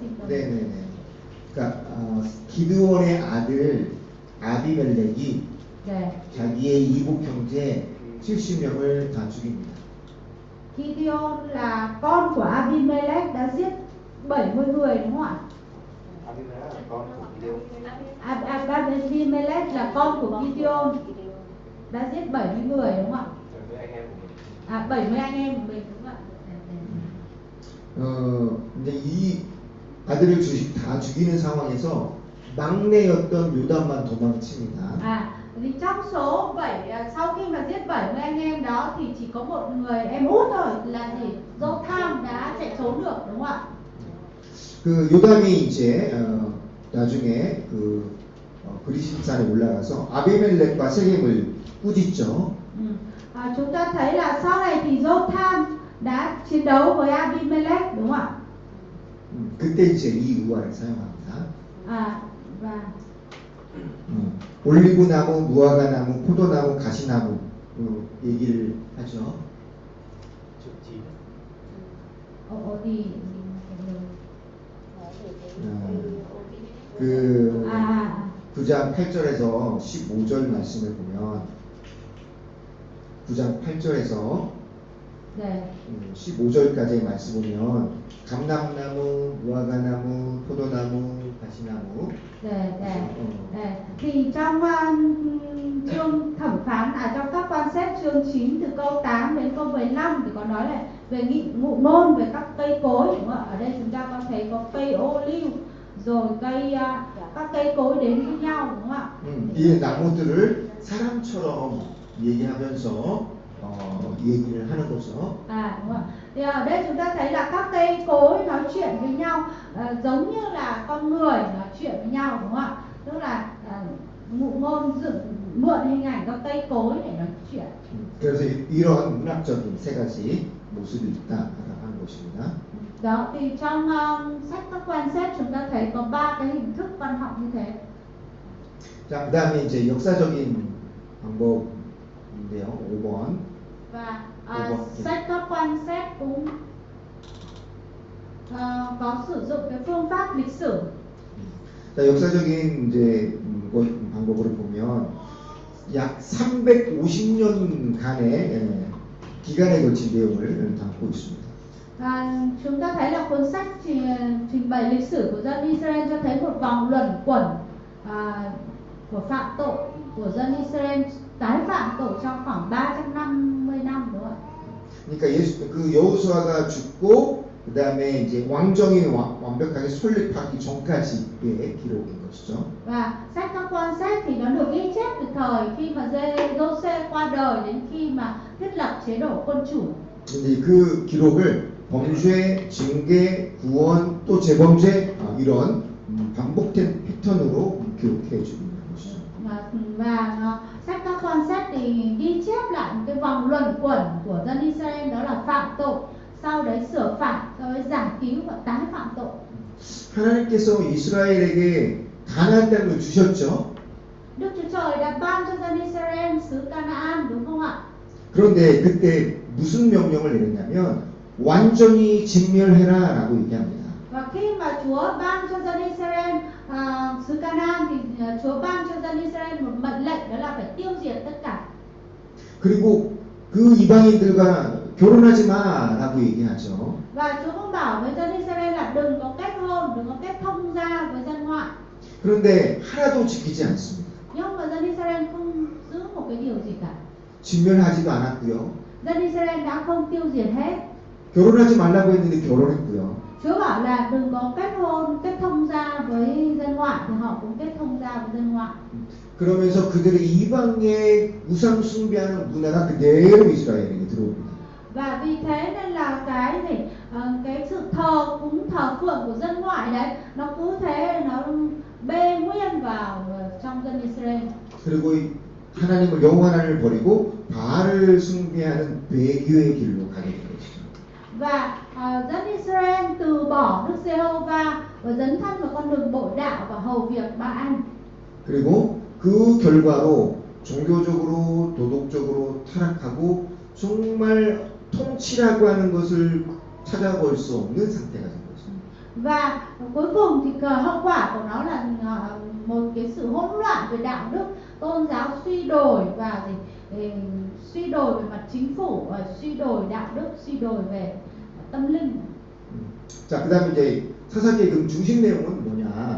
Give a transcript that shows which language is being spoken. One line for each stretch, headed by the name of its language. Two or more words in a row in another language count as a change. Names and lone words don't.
Korean: 네네네. 그러니까 기드온의 아들 아비멜렉이 네. 자기의 이복 형제 70명을 다 죽입니다.
Vietnamese: Gideon là con của Abimelech đã giết 70 người, đúng không ạ? Abimelech là con của Gideon. Abimelech là con của Gideon đã giết 70 người, đúng không ạ? 70 anh em của mình, đúng không ạ?
Korean: 이제 이 아들을 다 죽이는 상황에서 막내였던 요담만 도망칩니다.
Vietnamese: Thì trong số sau khi mà giết 70 anh em đó thì chỉ có một người em út thôi là gì? Jotham đã chạy trốn được, đúng không ạ?
Korean: 그 요담이 이제 나중에 그 그리심산에 올라가서 아비멜렉과 세겜을 꾸짖죠.
Vietnamese: Chúng ta thấy là sau này thì Jotham đã chiến đấu với Abimelech, đúng không ạ?
Korean: 그때 이제 이 우화를 사용합니다.
Vietnamese: Và
Korean: 올리브나무, 무화과나무, 포도나무, 가시나무 얘기를 하죠. 어디 그 9장 8절에서 15절 말씀을 보면 9장 8절에서 네. 15절까지의 말씀 보면 감람나무, 무화과나무, 포도나무, 가시나무. 네.
Vietnamese: Thì trong chương thẩm phán trong các quan xét chương 9 từ câu 8 đến câu 15 thì có nói là về ngụ ngôn về các cây cối, đúng không ạ? Ở đây chúng ta có thấy có cây ô liu rồi các cây cối đến với nhau, đúng không ạ?
Korean: 이 나무들을 사람처럼 얘기하면서 얘기를 하는 거죠.
Vietnamese: Đúng không? Thì ở đây chúng ta thấy là các cây cối nói chuyện với nhau giống như là con người nói chuyện với nhau, đúng không ạ? Tức là ngụ ngôn mượn hình ảnh các cây cối để nói chuyện.
Korean: 그래서 이러한 문학적인 세 가지 모습이 있다라는 것입니다.
Vietnamese: Đó, thì trong sách các quan xét chúng ta thấy có 3 cái hình thức văn học như thế.
Korean: 자, 그다음에 이제 역사적인 방법인데요. 5번.
Vietnamese: Và sách các quan xét cũng có sử dụng cái phương pháp lịch sử.
Korean: 자, 역사적인 이제 방법으로 보면 약 350년간의 기간에 걸친 내용을 담고 있습니다.
Vietnamese: Chúng ta thấy là cuốn sách trình bày lịch sử của dân Israel cho thấy một vòng luẩn quẩn của phạm tội của dân Israel tái phạm tội trong khoảng 350 năm, đúng không ạ?
Korean: 그러니까 그 여호수아가 죽고 그 다음에 이제 왕정이 완벽하게 설립하기 전까지의 기록인 것이죠.
Vietnamese: Và sách các quan sách thì nó được ghi chép từ thời khi mà Giê-hô-xê qua đời đến khi mà thiết lập chế độ quân chủ.
Korean: 근데 그 기록을 범죄, 징계, 구원, 또 재범죄 이런 반복된 패턴으로 기록해 주고 있는 것이죠.
Vietnamese: Và sách các quan sách thì ghi chép lại một cái vòng luẩn quẩn của dân Israel, đó là phạm tội, sau đấy sửa phạt, sau đấy giải cứu và tái phạm tội.
Korean: 하나님께서 이스라엘에게 가나안 땅을 주셨죠.
Vietnamese: Đức Chúa Trời đã ban cho dân Israel xứ Canaan, đúng không ạ?
Korean: 그런데 그때 무슨 명령을 내렸냐면 완전히 진멸해라라고 얘기합니다.
Vietnamese: Và khi mà Chúa ban cho dân Israel xứ Canaan thì Chúa ban cho dân Israel một mệnh lệnh, đó là phải tiêu diệt tất cả.
Korean: 그리고 그 이방인들과 결혼하지 마라고 얘기하죠.
Vietnamese: Và Chúa cũng bảo với dân Israel là đừng có kết hôn, đừng có kết thông gia với dân ngoại.
Korean: 그런데 하나도 지키지 않습니다.
Vietnamese: Nhưng mà dân Israel không giữ một cái điều gì cả.
Korean: 진멸하지도 않았고요.
Vietnamese: Dân Israel đã không tiêu diệt hết.
Korean: 결혼하지 말라고 했는데 결혼했고요.
Vietnamese: Chúa bảo là đừng có kết hôn, kết thông gia với dân ngoại thì họ cũng kết thông gia với dân ngoại.
Korean: 그러면서 그들의 이방의 우상 숭배하는 문화가 그대로 이스라엘에게 들어옵니다.
Vietnamese: Và vì thế nên là cái sự thờ cúng thờ phượng của dân ngoại đấy, nó cứ thế nó bê nguyên vào trong dân Israel.
Korean: 그리고 하나님을 여호와 하나님을 버리고 바알을 숭배하는 배교의 길로 가게 된 것이죠.
Vietnamese: Và dân Israel từ bỏ Đức Giê-hô-va và dấn thân vào con đường bội đạo và hầu việc Ba-al.
Korean: 그리고 그 결과로 종교적으로 도덕적으로 타락하고 정말 통치라고 하는 것을 찾아볼 수 없는 상태가 된 거죠.
Vietnamese: Và cuối cùng thì hậu quả của nó là một cái sự hỗn loạn về đạo đức, tôn giáo suy đồi và suy đồi về mặt chính phủ, và suy đồi đạo đức, suy đồi về tâm linh.
Korean: 자, 그다음에 이제 사사기의 그 중심 내용은 뭐냐?